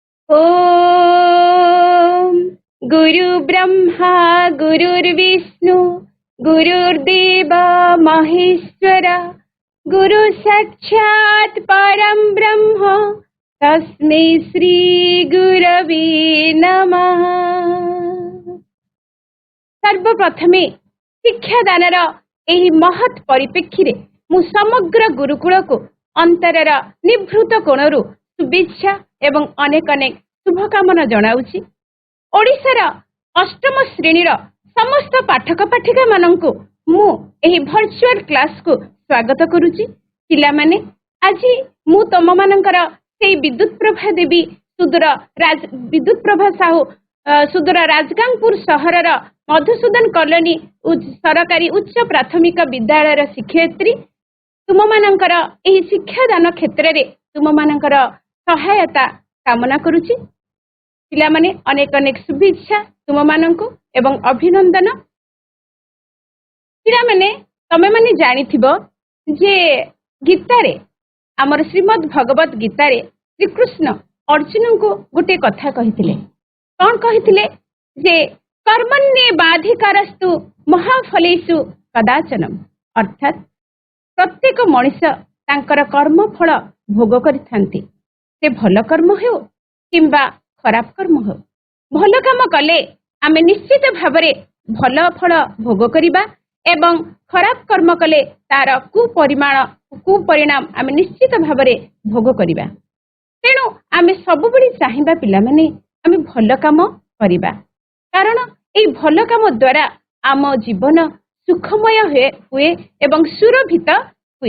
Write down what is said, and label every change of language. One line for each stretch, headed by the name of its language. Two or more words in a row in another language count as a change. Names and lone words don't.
Sanskrit: ओम गुरु ब्रह्मा गुरुर्विष्णु गुरुर्देव महेश्वर गुरु साक्षात् परम ब्रह्म तस्मै श्री गुरवे नमः।
Odia: ସର୍ବପ୍ରଥମେ ଶିକ୍ଷାଦାନର ଏହି ମହତ୍ ପରିପ୍ରେକ୍ଷୀ ମୁଁ ସମଗ୍ର ଗୁରୁକୁଳ କୁ ଅନ୍ତରର ନିଭୃତ କୋଣରୁ ଶୁଭେଚ୍ଛା ଏବଂ ଅନେକ ଅନେକ ଶୁଭକାମନା ଜଣାଉଛି। ଓଡ଼ିଶାର ଅଷ୍ଟମ ଶ୍ରେଣୀର ସମସ୍ତ ପାଠକ ପାଠିକା ମାନଙ୍କୁ ମୁଁ ଏହି
English: virtual class
Odia: କୁ ସ୍ୱାଗତ କରୁଛି। ପିଲା ମାନେ ଆଜି ମୁଁ ତମ ମାନଙ୍କର ସେହି ବିଦ୍ୟୁତ ପ୍ରଭା ଦେବୀ ବିଦ୍ୟୁତ ପ୍ରଭା ସାହୁ ସୁଦୂର ରାଜଗାଙ୍ଗପୁର ସହରର ମଧୁସୂଦନ କଲୋନୀ ସରକାରୀ ଉଚ୍ଚ ପ୍ରାଥମିକ ବିଦ୍ୟାଳୟ ଶିକ୍ଷୟିତ୍ରୀ ତୁମ ମାନଙ୍କର ଏହି ଶିକ୍ଷାଦାନ କ୍ଷେତ୍ର ମେଁ ତୁମ ମାନଙ୍କର ସହାୟତା କାମନା କରୁଛି। ପିଲା ମାନେ ଅନେକ ଅନେକ ଶୁଭେଚ୍ଛା ତୁମ ମାନଙ୍କୁ ଏବଂ ଅଭିନନ୍ଦନ। ପିଲା ମାନେ ତମେ ମାନେ ଜାଣିଥିବ ଯେ ଗୀତାରେ ଆମର ଶ୍ରୀମଦ୍ ଭଗବତ ଗୀତାରେ ଶ୍ରୀ କୃଷ୍ଣ ଅର୍ଜୁନ କୁ ଗୋଟେ କଥା କହିଥିଲେ। କଣ କହିଥିଲେ ଯେ
Sanskrit: कर्मण्ये बाधिकारस्तु महाफलेषु कदाचनम,
Odia: ଅର୍ଥାତ ପ୍ରତ୍ୟେକ ମନୁଷ୍ୟ ତାଙ୍କର କର୍ମ ଫଳ ଭୋଗ କରିଥାନ୍ତି। ସେ ଭଲ କର୍ମ ହେଉ କିମ୍ବା ଖରାପ କର୍ମ ହେଉ, ଭଲ କାମ କଲେ ଆମେ ନିଶ୍ଚିତ ଭାବରେ ଭଲ ଫଳ ଭୋଗ କରିବା ଏବଂ ଖରାପ କର୍ମ କଲେ ତାର କୁପରିଣାମ ଆମେ ନିଶ୍ଚିତ ଭାବରେ ଭୋଗ କରିବା। ତେଣୁ ଆମେ ସବୁବେଳେ ଚାହିଁବା ପିଲା ମାନେ ଆମେ ଭଲ କାମ କରିବା, କାରଣ ଏଇ ଭଲ କାମ ଦ୍ୱାରା ଆମ ଜୀବନ ସୁଖମୟ ହୁଏ ଏବଂ ସୁରଭିତ ହୁଏ।